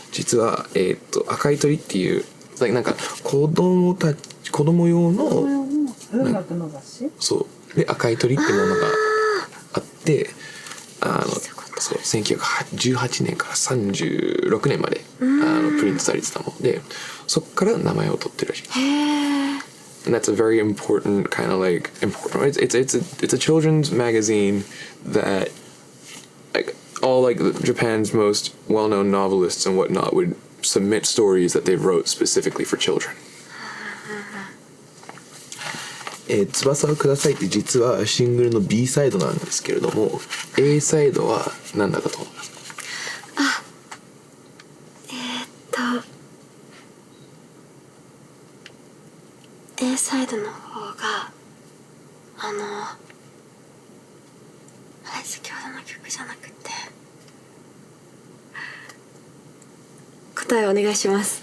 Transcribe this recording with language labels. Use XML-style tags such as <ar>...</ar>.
<ja>実は、赤い鳥っていうなんか子供用のそうで赤い鳥っていうものがあってそう1918年から36年までプリントされてたもので、そこから名前を取ってるらしい。</ja> <en>And that's a very important kind of like important. It's a children's magazine that like all like Japan's most well-known novelists and whatnot would submit stories that they wrote specifically for children.</en> <ja>翼をくださいって実はシングルの B サイドなんですけれども A サイドは何だったと思いますか？ A サイドの方が先ほどの曲じゃなくて答えお願いします。</ja>